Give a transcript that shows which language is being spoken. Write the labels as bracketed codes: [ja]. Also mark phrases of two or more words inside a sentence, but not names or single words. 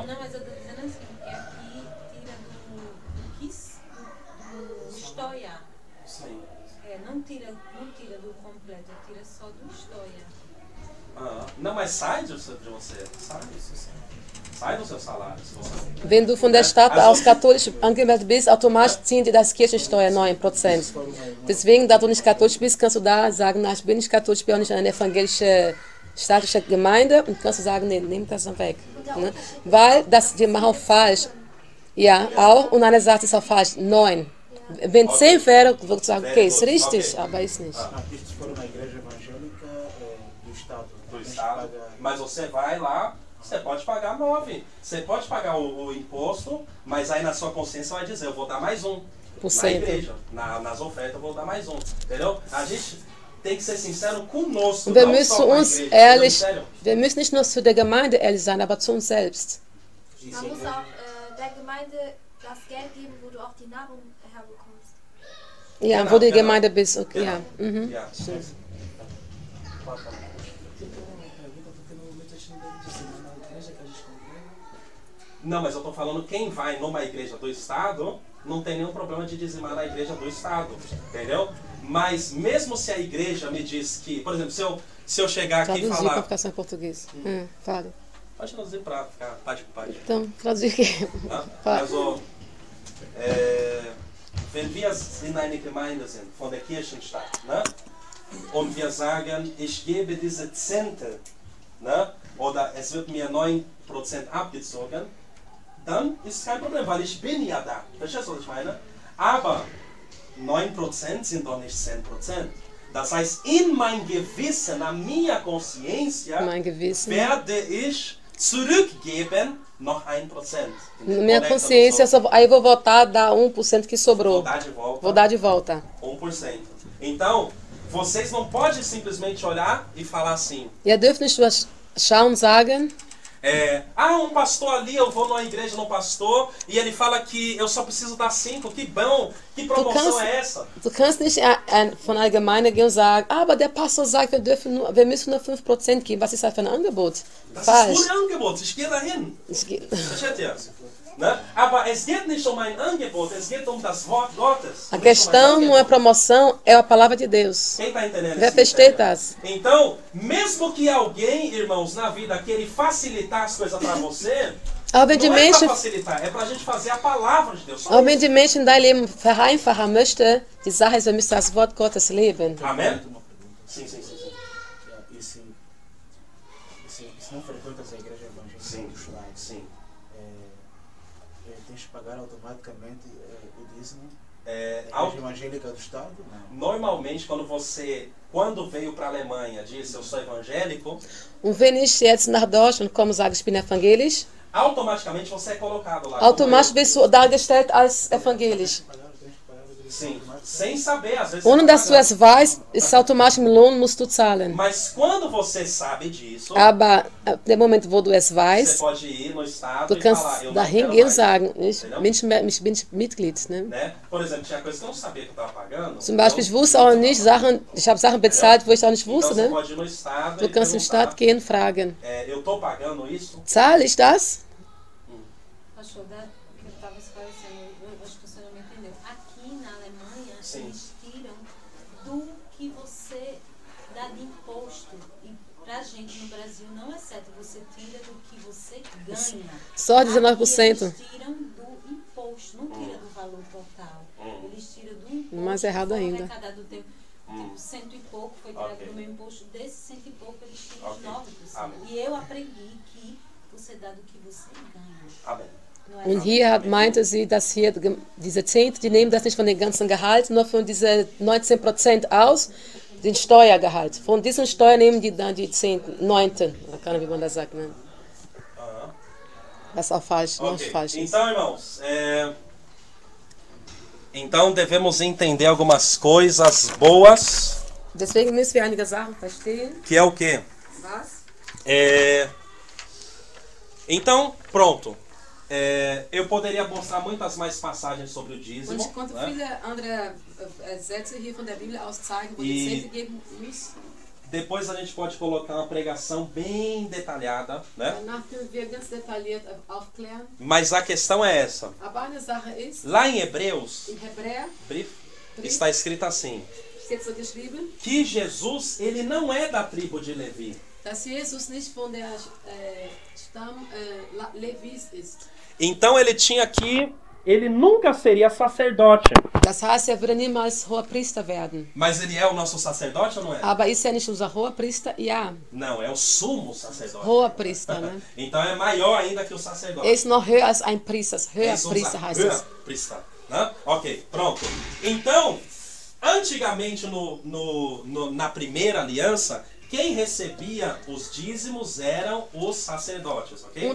[pt] Não, mas eu tô dizendo assim, que aqui tira do Steuer. Sim. É, não tira do completo, tira só do Steuer. Não, mas sai de você. Sai. Sai do seu salário. Se você não quer. [de] Wenn du von der Stadt Also- aus katholisch angemeldet bist, automatisch ziehen die das Kirchensteuer 9%. Deswegen, da du nicht katholisch bist, kannst du da sagen, na, ich bin nicht katholisch, ich bin auch nicht eine evangelische staatliche Gemeinde und kannst du sagen, nee, nimm das dann weg. Ne? Weil das, die machen falsch. Ja, auch. Und eine sagt, ist auch falsch. 9. Wenn 10 wäre, würde ich sagen, okay, ist richtig, aber ist nicht. [pt] Isto se for uma igreja evangélica do Estado. Do Estado. Mas você vai lá, você pode pagar 9. Você pode pagar o imposto, mas aí na sua consciência vai dizer, eu vou dar mais 1. Na igreja, nas ofertas eu vou dar mais 1. Entendeu? A gente tem que ser sincero conosco. [de] Wir [pt] não [de] müssen [pt] só com a [de] uns [pt] igreja, [de] ehrlich, [pt] sério. [de] wir müssen nicht nur zu der Gemeinde ehrlich sein, aber zu uns selbst. Man muss auch der Gemeinde das Geld geben, wo du auch die Nahrung herbekommst. Ja, Genau, wo du die genau. Gemeinde bist, okay, Genau. ja. Mhm. Ja. Stimmt. [pt] Pode falar. Não, mas eu tô falando quem vai numa igreja do Estado não tem nenhum problema de dizimar na igreja do Estado, entendeu? Mas mesmo se a igreja me diz que, por exemplo, se eu chegar aqui e Traduzir para falar... ficar só em português. Fale. Pode traduzir para ficar página por página. Então, traduzir aqui. Ja? Fale. [de] Also, wenn wir in einer Gemeinde sind, von der Kirchenstadt, ne? Und wir sagen, ich gebe diese Zehntel, ne? Oder es wird mir 9% abgezogen, dann ist kein Problem, weil ich bin ja da. Verstehst du, was ich meine? Aber 9% sind doch nicht 10%. Das heißt, in mein Gewissen, [pt] na minha consciência, [de] Mein Gewissen. werde ich zurückgeben noch 1%. [pt] Na minha consciência, aí eu vou voltar a dar 1% que sobrou. Vou dar de volta. Vou dar de volta. 1%. Então, vocês não podem simplesmente olhar e falar assim, [de] Ihr dürft nicht nur schauen und sagen, [pt] pastor ali, eu vou numa igreja no pastor e ele fala que eu só preciso dar 5, que bom, que promoção é essa? [de] du kannst nicht von einer Gemeinde gehen und sagen, aber der Pastor sagt, wir müssen nur 5% geben. Was ist das für ein Angebot? Das Falsch. ist nur ein Angebot, ich gehe dahin. Versteht ihr? Ne? Aber es geht nicht um ein Angebot, es geht um das Wort Gottes. [pt] A questão não é promoção, é a palavra de Deus. Quem está entendendo [de] Wer [pt] esse [de] versteht [pt] mistério? [de] das? [pt] Então, mesmo que alguém, irmãos, na vida queira facilitar as coisas para você, [de] Aber wenn die [pt] não é [de] Menschen, [pt] para facilitar, é para a gente fazer a palavra de Deus. Só [de] aber wenn [pt] isso. [de] die Menschen dein Leben vereinfachen möchten, die Sache ist, wir müssen das Wort Gottes leben. [pt] Amém? Sim, sim, sim. E se não frequentas a igreja evangélica Sim, do Estado, sim. tens que pagar automaticamente o dízimo? Au- A igreja evangélica do Estado? Não. Normalmente, quando veio para a Alemanha, disse eu sou evangélico, [de] Und wenn ich jetzt nach Deutschland komme und sage, ich bin evangelisch, [pt] automaticamente você é colocado lá. [de] automatisch bist du dargestellt als evangelisch. [pt] Tens que pagar o dízimo Sim, automaticamente. sem saber, às vezes. [de] Ohne [pt] você [de] dass [pt] tá [de] du es [pt] pagando. [de] weißt, ist automatisch im Lohn, musst du zahlen. [pt] Mas quando você sabe disso, [de] Aber ab dem Moment, wo du es [pt] você [de] weißt, [pt] pode ir no Estado [de] du [pt] e [de] kannst [pt] falar, eu não [de] dahin [pt] quero [de] gehen und [pt] mais. [de] sagen, ich [pt] Entendeu? [de] bin Mitglied. Ne? [pt] Né? Por exemplo, tinha coisa que eu não sabia que eu estava pagando. [de] Zum Beispiel, ich wusste auch nicht Sachen, ich habe Sachen bezahlt, wo ich auch nicht [pt] Então [de] wusste. [pt] você [de] Ne? [pt] pode ir no Estado [de] Du [pt] e [de] kannst im [pt] perguntar, [de] Staat gehen und fragen, [pt] eu estou pagando isso? [de] zahle ich das? [pt] Pastor, que eu estava esclarecendo, eu acho que você não me entendeu. Aqui na Alemanha, Sim. eles tiram do que você dá de imposto. E pra gente no Brasil não é certo, você tira do que você ganha. Só Aqui 19%. eles tiram do imposto, não tira do valor total. Eles tiram do imposto. Mais errado foi ainda. arrecadado do tipo 100 e pouco, foi tirado Ok. do meu imposto. Desse 100 e pouco, eles tiram Ok. os 9%. Amém. E eu aprendi que você dá do que você ganha. Amém. Não é [de] Und hier meinte sie, dass hier diese 10, die nehmen das nicht von dem ganzen Gehalt, nur von diese 19% aus, den Steuergehalt. Von diesem Steuer nehmen die dann die 10, 9. Keine Ahnung, wie man das sagt. Ne? Aham. Was auch falsch, noch Ok. falsch ist. [pt] Então, irmãos, então devemos entender algumas coisas boas, [de] Deswegen müssen wir einige Sachen verstehen. [pt] que é o quê? [de] Was? [pt] Então, pronto. Eu poderia mostrar muitas mais passagens sobre o [de] Und [pt] dízimo. [de] ich konnte [pt] Né? [de] viele andere Sätze hier von der Bibel aus zeigen, wo [pt] E- [de] die Zehnte geben muss. [pt] Depois a gente pode colocar uma pregação bem detalhada, né? [de] Danach können wir ganz detailliert aufklären. [pt] Mas a questão é essa. [de] Aber eine Sache ist, [pt] Lá em Hebreus, [de] im Hebräer [pt] está escrito assim, [de] steht so geschrieben, [pt] que Jesus, ele não é da tribo de Levi. [de] dass Jesus nicht von der Stamm Levis ist. [pt] Então ele tinha aqui, ele nunca seria sacerdote. [de] Das heißt, würde niemals hoher Priester werden. [pt] Mas ele é o nosso sacerdote ou não é? [de] Aber ist nicht unser hoher Priester? Ja, [pt] Não, é o sumo sacerdote. [de] hoher Priester. Ne? [pt] Então é maior ainda que o sacerdote. [de] Er ist noch höher als ein Priester. Höher [pt] Esse [de] Priester heißt höher es. priester, [pt] né? Ok, pronto. Então, antigamente na primeira aliança, quem recebia os dízimos eram os sacerdotes, ok?